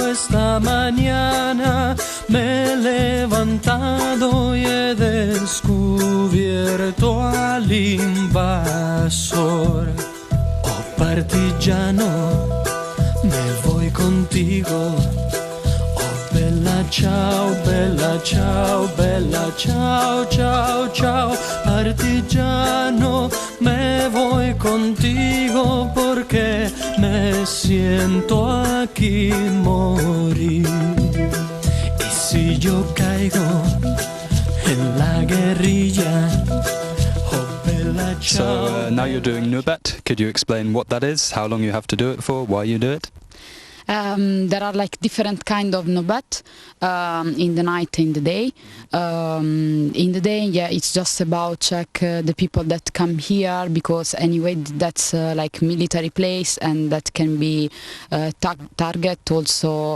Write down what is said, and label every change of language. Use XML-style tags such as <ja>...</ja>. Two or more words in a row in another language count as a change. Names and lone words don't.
<es>Esta mañana me he levantado y he descubierto al invasor. Oh partigiano, me voy contigo.</es> <it>Bella ciao, bella ciao, bella ciao, ciao, ciao.</it> <es>Partigiano, me voy contigo porque me siento aquí morir. Y si yo caigo en la guerrilla,</es> <it>oh bella ciao.</it> <en>So now you're doing Nöbet. Could you explain what that is, how long you have to do it for, why you do it? There are like different kind of Nöbet in the night, in the day. In the day, yeah, it's just about check the people that come here, because anyway that's like military place, and that can be target also.</en>